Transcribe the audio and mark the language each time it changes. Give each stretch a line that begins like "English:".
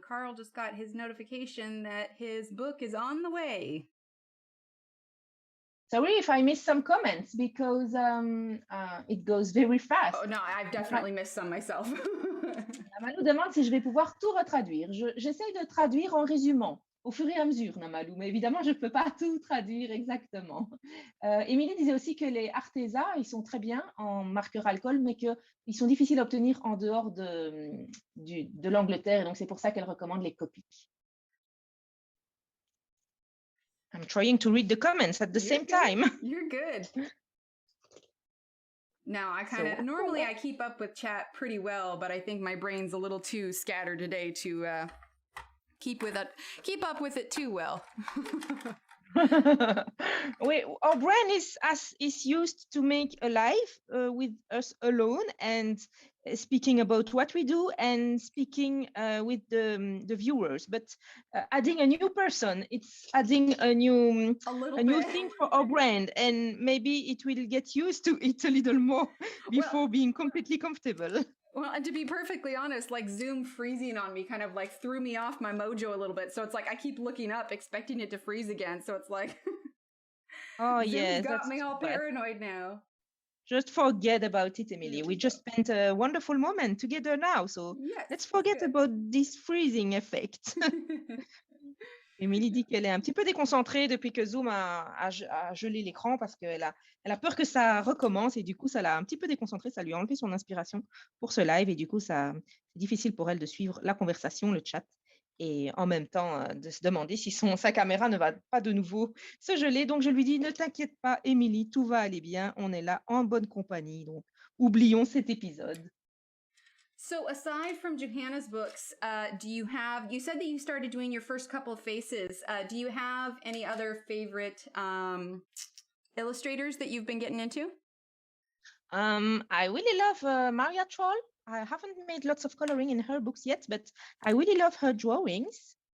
English: Carl just got his notification that his book is on the way. Sorry if I missed some comments because it goes very fast. Oh no, I've definitely missed some myself.
French: Namalou demande si je vais pouvoir tout retraduire. J'essaye de traduire en résumant au fur et à mesure, Namalou, mais évidemment, je ne peux pas tout traduire exactement. Émilie disait aussi que les Arteza, ils sont très bien en marqueur alcool, mais qu'ils sont difficiles à obtenir en dehors de l'Angleterre, et donc c'est pour ça qu'elle recommande les Copic.
English: I'm trying to read the comments at the same time. You're good. Now, I kind of, normally I keep up with chat pretty well, but I think my brain's a little too scattered today to keep up with it too well. Our brain is used to make a live with us alone and speaking about what we do and speaking with the viewers, but adding a new person, it's adding a new thing for our brain, and maybe it will get used to it a little more before being completely comfortable. Well, and to be perfectly honest, like Zoom freezing on me kind of like threw me off my mojo a little bit. So it's like I keep looking up expecting it to freeze again. So it's like, oh Zoom's got me all paranoid now. Just forget about it, Emily. We just spent a wonderful moment together now. So let's forget about this freezing effect.
French: Émilie dit qu'elle est un petit peu déconcentrée depuis que Zoom a gelé l'écran parce qu'elle a peur que ça recommence et du coup, ça l'a un petit peu déconcentrée, ça lui a enlevé son inspiration pour ce live et du coup, c'est difficile pour elle de suivre la conversation, le chat et en même temps de se demander si sa caméra ne va pas de nouveau se geler. Donc, je lui dis, ne t'inquiète pas, Émilie, tout va aller bien, on est là en bonne compagnie. Donc, oublions cet épisode.
English: So aside from Johanna's books, you said that you started doing your first couple of faces. Do you have any other favorite illustrators that you've been getting into? I really love Maria Troll. I haven't made lots of coloring in her books yet, but I really love her drawings.